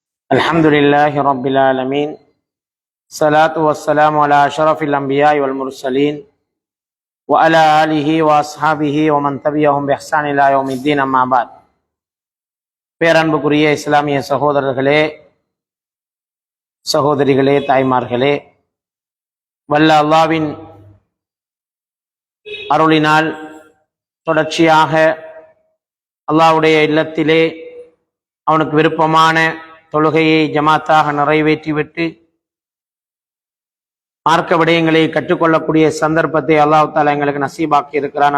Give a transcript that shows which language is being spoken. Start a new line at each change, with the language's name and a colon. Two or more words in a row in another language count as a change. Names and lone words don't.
Arabic: الحمد لله رب العالمين الصلاة والسلام على أشرف الأنبياء والمرسلين وعلى آله وأصحابه ومن تبعهم بإحسان إلى يوم الدين أما بعد.
Tamil: பேரன்புக்குரிய இஸ்லாமிய சகோதரர்களே, சகோதரிகளே, தாய்மார்களே, வல்ல அல்லாஹ்வின் அருளினால் தொடர்ச்சியாக அல்லாஹ்வுடைய இல்லத்திலே அவனுக்கு விருப்பமான தொழுகையை ஜமாத்தாக நிறைவேற்றிவிட்டு மார்க்க விடயங்களை கற்றுக்கொள்ளக்கூடிய சந்தர்ப்பத்தை
Arabic: الله تعالى
Tamil: எங்களுக்கு நசீபாக்கி இருக்கிறான்.